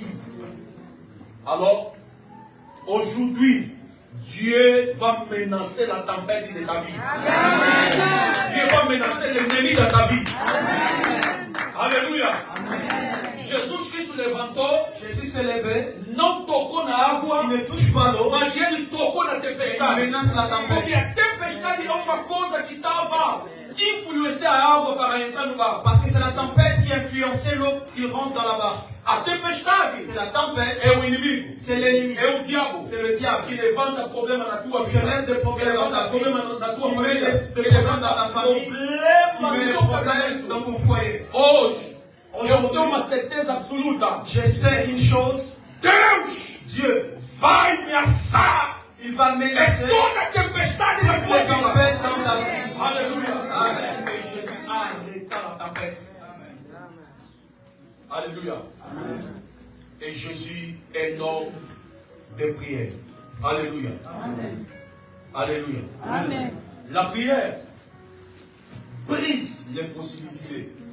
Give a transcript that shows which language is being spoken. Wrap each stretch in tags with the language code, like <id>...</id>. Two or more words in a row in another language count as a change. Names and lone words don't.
<fr>Alors, aujourd'hui, Dieu va menacer la tempête de ta vie. Amen. Dieu va menacer l'ennemi de ta vie. Amen. Alléluia. Jésus Christ levantou puisse se lever,</fr> <pt>não tocou na água,</pt> <fr>il ne touche pas l'eau,</fr> <pt>mas ele tocou na</pt> <fr>et il</fr> <pt>tempestade.</pt> <fr>menace la</fr> <pt>Porque</pt> <fr>tempête.</fr> <pt>a tempestade é uma coisa que estava influenciando a água para entrar no barco.</pt> <fr>Parce que c'est la tempête qui influençait l'eau qui rentre dans la barque.</fr> <pt>A tempestade</pt> <fr>C'est la tempête,</fr> <pt>é o inimigo,</pt> <fr>c'est l'ennemi,</fr> <pt>é o diabo</pt> <fr>c'est le diable.</fr> <pt>que levanta problema na tua</pt> <fr>Qui se</fr> <pt>vida,</pt> <fr>lève des</fr> <pt>que</pt> <fr>problèmes dans</fr> <pt>levanta</pt> <fr>ta vie,</fr> <pt>problema na tua</pt> <fr>qui met</fr> <pt>família,</pt> <fr>des</fr> <pt>que</pt> <fr>problèmes</fr> <pt>levanta</pt> <fr>dans ta famille, qui</fr> <pt>problema</pt> <fr>met</fr> <pt>no</pt> <fr>des</fr> <pt>teu</pt> <fr>problèmes</fr> <pt>casamento.</pt> <fr>dans ton foyer.</fr> <pt>Hoje, eu</pt> <fr>Aujourd'hui,</fr> <pt>tenho uma certeza absoluta.</pt> <fr>je sais une chose,</fr> <pt>Deus</pt> <fr>Dieu,</fr> <pt>vai me assar</pt> <fr>il va</fr> <pt>em</pt> <fr>menacer</fr> <pt>toda tempestade na</pt> <fr>toutes</fr> <pt>tua</pt> <fr>les</fr> <pt>vida.</pt> <fr>tempêtes dans ta vie. Alléluia. Amen. Et Jésus arrêta la tempête. Alléluia. Et Jésus est l'homme de prière. Alléluia. Alléluia. La prière brise l'impossibilité.</fr>